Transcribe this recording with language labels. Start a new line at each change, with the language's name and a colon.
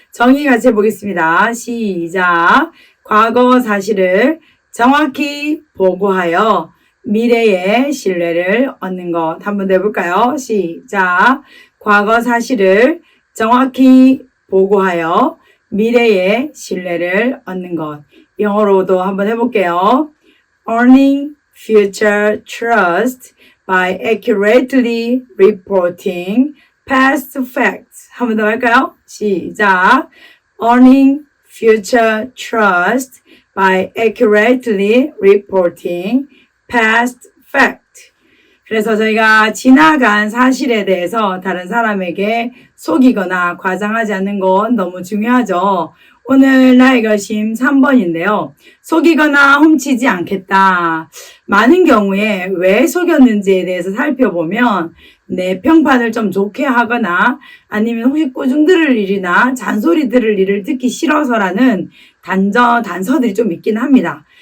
Korean: 정의 같이 해보겠습니다. 시작. 과거 사실을 정확히 보고하여 미래의 신뢰를 얻는 것. 한 번 더 해볼까요? 시작. 과거 사실을 정확히 보고하여 미래의 신뢰를 얻는 것. 영어로도 한번 해볼게요.
English: Earning future trust by accurately reporting past facts.
Korean: 한 번 더 할까요? 시작.
English: Earning future trust by accurately reporting past fact.
Korean: 그래서 저희가 지나간 사실에 대해서 다른 사람에게 속이거나 과장하지 않는 건 너무 중요하죠. 오늘 나의 결심 3번인데요. 속이거나 훔치지 않겠다. 많은 경우에 왜 속였는지에 대해서 살펴보면 내 평판을 좀 좋게 하거나 아니면 혹시 꾸중 들을 일이나 잔소리 들을 일을 듣기 싫어서라는 단서들이 좀 있긴 합니다.